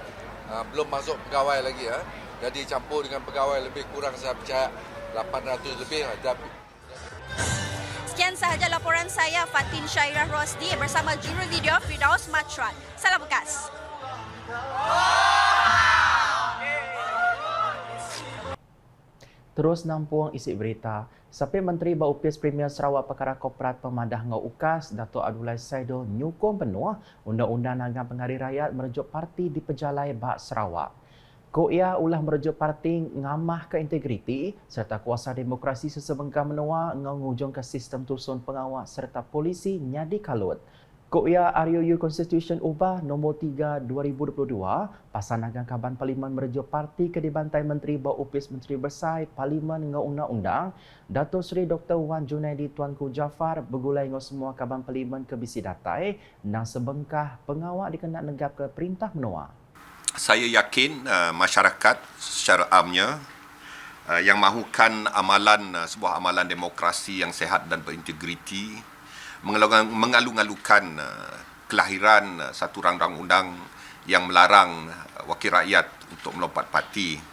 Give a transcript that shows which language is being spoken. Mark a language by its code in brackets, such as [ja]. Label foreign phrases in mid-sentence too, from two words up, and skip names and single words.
[ms] Belum masuk pegawai lagi ya. Jadi campur dengan pegawai lebih kurang saya percaya 800 lebih. Sekian sahaja laporan saya Fatin Syairah Rosdi bersama juru video Firdaus Matran. Salam bekas. [iba] Terus nampung isi berita. Sapi Menteri Baupis Premier Sarawak Perkara Korporat Pemadah Ngau UKAS, Dato' Abdullah Saidul nyukung penuh Undang-Undang Nagang Penghari Rakyat merujuk parti di Pejalai Bak Sarawak. Ko ia ulah merujuk parti ngamah ke integriti serta kuasa demokrasi sesebengkah menua ngujung ke sistem tusun pengawal serta polisi nyadi kalut. Ko ia RUU Constitution ubah nombor 3 2022 pasal nagang kaban Parlimen merujuk parti ke dibantai Menteri Baupis Menteri Bersai Parlimen ngau undang-undang Dato' Seri Dr. Wan Junaidi Tuanku Jaafar bergulai ngau semua kaban Parlimen ke bisi datai nang sebengkah pengawal dikena negap ke perintah menua. [ms] Saya yakin masyarakat secara amnya yang mahukan sebuah amalan demokrasi yang sehat dan berintegriti mengalu-alukan kelahiran satu rang-rang undang yang melarang wakil rakyat untuk melompat parti.